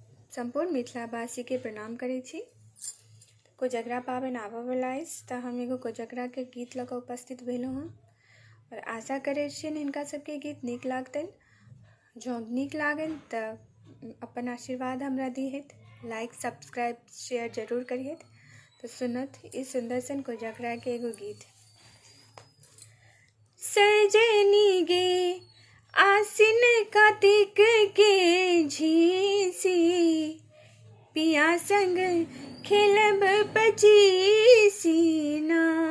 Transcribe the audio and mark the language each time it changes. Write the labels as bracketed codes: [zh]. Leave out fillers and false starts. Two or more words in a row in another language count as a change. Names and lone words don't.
[mai] संपूर्ण मिथिलावासी के प्रणाम करै छी। कोजगरा पाबनि आबयवला अछि तऽ हम एगो कोजगरा के गीत लऽ कऽ उपस्थित भेलहुँ हँ और आशा करै छियनि हिनका सबके गीत नीक लागतनि। जँ नीक लागनि तऽ अपन आशीर्वाद हमरा दिहथि, [en] like subscribe share [mai] जरूर करिहथि। तो सुनत ई सुंदर सन कोजगरा के एगो गीत। सजनी गे आसिन कार्तिक के झीसी, पिया संग खेलब पचीसी ना।